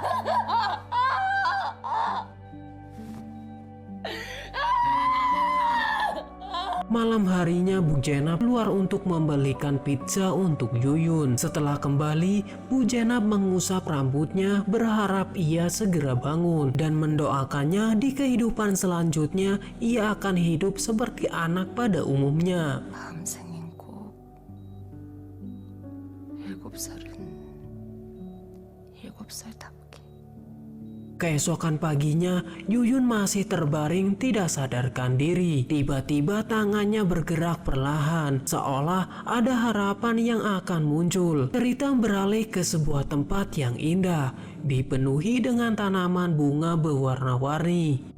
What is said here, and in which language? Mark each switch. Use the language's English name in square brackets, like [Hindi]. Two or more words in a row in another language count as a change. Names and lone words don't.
[Indonesian] Malam harinya Bu Jenab keluar untuk membelikan pizza untuk Yuyun. Setelah kembali, Bu Jenab mengusap rambutnya berharap ia segera bangun dan mendoakannya di kehidupan selanjutnya ia akan hidup seperti anak pada umumnya. [Korean] 다음 생엔 꼭 7살은 7살답게. [Indonesian] Keesokan paginya, Yuyun masih terbaring tidak sadarkan diri. Tiba-tiba tangannya bergerak perlahan, seolah ada harapan yang akan muncul. Cerita beralih ke sebuah tempat yang indah, dipenuhi dengan tanaman bunga berwarna-warni.